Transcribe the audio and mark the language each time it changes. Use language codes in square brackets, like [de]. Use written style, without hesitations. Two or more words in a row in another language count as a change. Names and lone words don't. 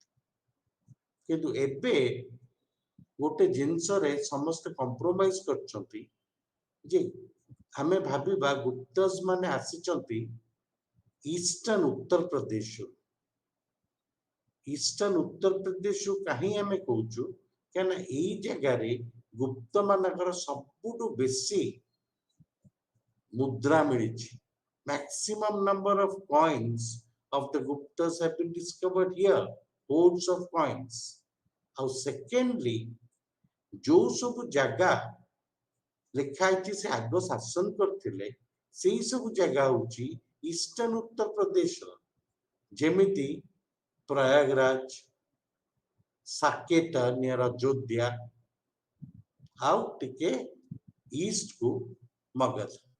[or] କିନ୍ତୁ ଏବେ ଗୋଟେ ଜିନିଷରେ ସମସ୍ତେ କମ୍ପ୍ରୋମାଇଜ କରିଛନ୍ତି ଯେ ଆମେ ଭାବିବା ଗୁପ୍ତସ୍ ମାନେ ଆସିଛନ୍ତି ଇଷ୍ଟର୍ନ ଉତ୍ତରପ୍ରଦେଶରୁ। ଇଷ୍ଟର୍ନ ଉତ୍ତରପ୍ରଦେଶରୁ କାହିଁ ଆମେ କହୁଛୁ, କାହିଁକିନା ଏଇ ଜାଗାରେ ଗୁପ୍ତ ମାନଙ୍କର ସବୁଠୁ ବେଶୀ ମୁଦ୍ରା ମିଳିଛି। [en] maximum number of coins of the Guptas have been discovered here, hordes of coins. [or] ଆଉ secondly, ଯୋଉ ସବୁ ଜାଗା ଲେଖା ହେଇଛି ସେ ଆଗ ଶାସନ କରିଥିଲେ, ସେଇ ସବୁ ଜାଗା ହଉଛି ଇଷ୍ଟର୍ନ ଉତ୍ତରପ୍ରଦେଶର, ଯେମିତି ପ୍ରୟାଗରାଜ, ସାକେତ ନିୟର ଅଯୋଧ୍ୟା, ଆଉ ଟିକେ ଇଷ୍ଟକୁ ମଗଧ।